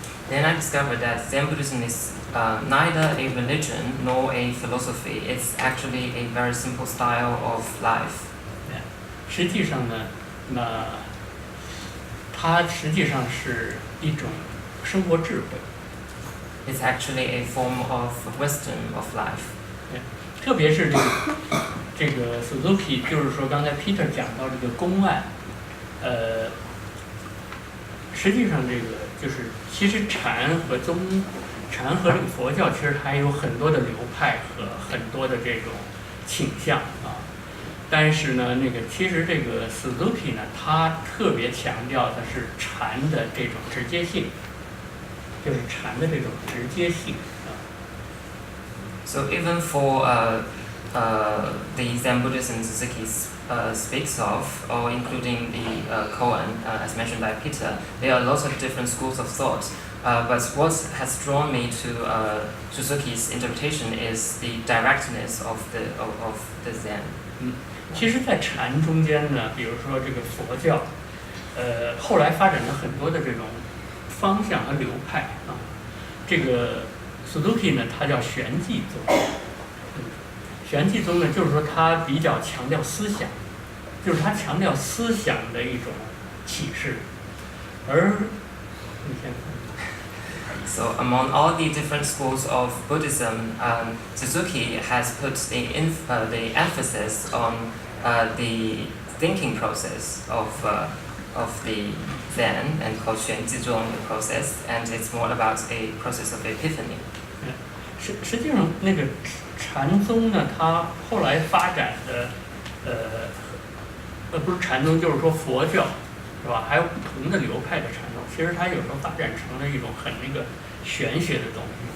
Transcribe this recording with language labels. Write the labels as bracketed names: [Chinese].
[English] Then I discovered that Zen Buddhism is neither a religion nor a philosophy. It's actually a very simple style of life. [Chinese] 实际上呢，它实际上是一种生活智慧。 [English] It's actually a form of wisdom of life. [Chinese] 特别是这个 Suzuki， 就是说刚才 Peter 讲到这个公案，实际上这个就是其实禅和这个佛教其实还有很多的流派和很多的这种倾向啊。但是呢，其实这个 Suzuki 呢，他特别强调的是禅的这种直接性，就是禅的这种直接性啊。 [English] So even for the Zen Buddhism Suzuki speaks of, or including the koan, as mentioned by Peter, there are lots of different schools of thought. But what has drawn me to Suzuki's interpretation is the directness of the Zen. [Chinese] 其实，在禅中间呢，比如说这个佛教，后来发展了很多的这种方向和流派啊。这个 Suzuki 呢，他叫玄寂宗。玄寂宗呢，就是说他比较强调思想，就是他强调思想的一种启示，而你先看。 [English] So among all the different schools of Buddhism, Suzuki has put the emphasis on the thinking process of the Zen and called 玄寂宗 the process, and it's more about a process of epiphany. [Chinese] 实际上，那个禅宗呢，它后来发展的不是禅宗，就是说佛教，是吧？还有不同的流派的禅宗，其实它有时候发展成了一种很玄学的东西。